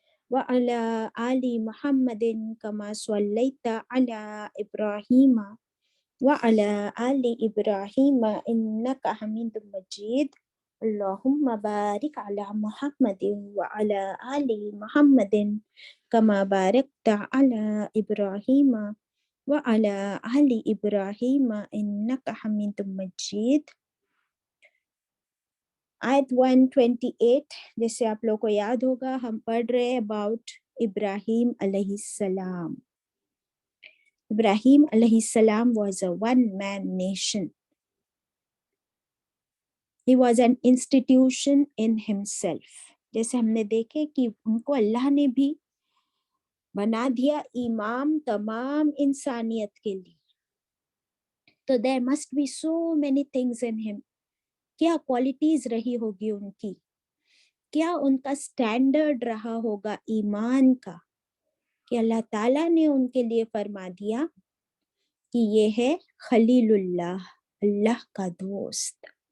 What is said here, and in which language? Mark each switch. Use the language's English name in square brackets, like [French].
[Arabic] وعلی آل محمد کما صلیت علی ابراہیم وعلی آل ابراہیم انک حمید مجید۔ اللہم بارک علی محمد وعلی آل محمد کما بارکت علی ابراہیم وعلی آل ابراہیم انک حمید مجید۔ [Urdu] آیت 128 جیسے آپ لوگوں کو یاد ہوگا ہم پڑھ رہے ہیں اباؤٹ ابراہیم علیہ السلام۔ ابراہیم علیہ السلام [English] was a one-man nation. He was an institution in himself. [Urdu] جیسے ہم نے دیکھے کہ ان کو اللہ نے بھی بنا دیا امام تمام انسانیت کے لیے۔ [English] تو there must be so many things in him. [Urdu] کیا کوالٹیز رہی ہوگی ان کی, کیا ان کا اسٹینڈرڈ رہا ہوگا ایمان کا, کہ اللہ تعالیٰ نے ان کے لیے فرما دیا کہ یہ ہے خلیل اللہ, اللہ کا دوست.